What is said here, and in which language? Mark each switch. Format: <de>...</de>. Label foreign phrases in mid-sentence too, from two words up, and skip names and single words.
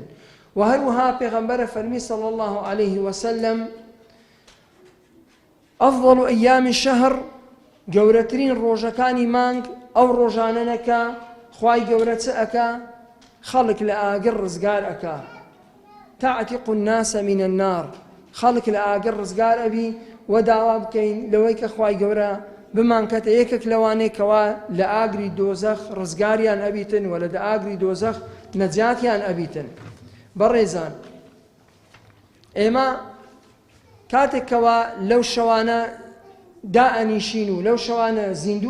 <ckb>و هەروەها پێغەمبەرە فەرمی</ckb> <ar>صلی الله عليه وسلم ئەفضل ئەیام الشهر</ar> <ckb>گەورەترین ڕۆژەکانی مانگ ئەو ڕۆژانەنەکە خوای گەورە چ ئەکا خەڵک لە ئاگر ڕزگار ئەکا</ckb> <ar>تعتق الناس من النار</ar> <ckb>خەڵک لە ئاگر ڕزگار ئەبی و داوا بکەین لەوەی کە خوای گەورە بمانکەتە یەکێک لەوانەی کەوا لە ئاگری دۆزەخ ڕزگاریان ئەبیتن و لە ئاگری دۆزەخ نەجاتیان ئەبیتن. بەڕێزان ئێمە کاتێکەوە لەو شەوانە دائەنیشین و لەو شەوانە زیندوو</ckb>